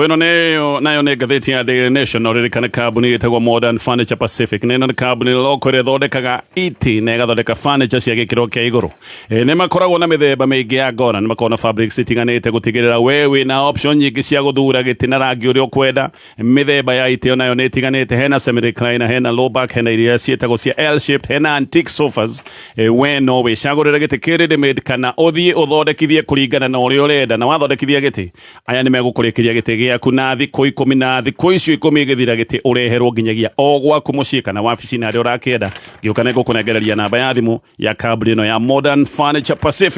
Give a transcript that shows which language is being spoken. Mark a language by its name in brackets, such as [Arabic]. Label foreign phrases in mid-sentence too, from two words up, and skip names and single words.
[Kikuyu] Ĩno nayo nĩ ngathĩti ya Daily Nation na ũrĩrĩkane kambuni ĩtagwo Modern Furniture Pacific. Ĩno nĩ kambuni loko ĩrĩa ĩthondekaga iti na ĩgathondeka furniture cia gĩkĩro kĩa igũrũ. Nĩ makoragwo na mĩthemba mĩingĩ ya ngora, nĩ makoragwo na fabrics itiganĩte gũtigĩrĩra we wĩna option nyingĩ cia gũthura gĩtĩ na rangi ũrĩa ũkwenda. Mĩthemba ya itĩ nayo nĩ itiganĩte, hena [English] semi recliner, [Kikuyu] hena [English] low back, [Kikuyu] hena iria ciĩtagwo cia [English] L shaped, [Kikuyu] hena [English] antique sofas. [Kikuyu] We no wĩcagũrĩre gĩtĩ kĩ [English] ready made [Kikuyu] kana ũthiĩ ũthondekithie kũringana na ũrĩa ũrenda na wathondekithia gĩtĩ aya nĩ megũkũrĩkĩria gĩtĩ gĩaku na thikũ 10 na thikũ icio 10 igĩthira gĩtĩ ũreherwo nginyagia o gwaku mũciĩ kana wabici na arĩa ũrakĩenda. Gĩũka nĩ ngũkũnengereria namba ya thimũ ya kambuni ĩno ya Modern Furniture Pacific.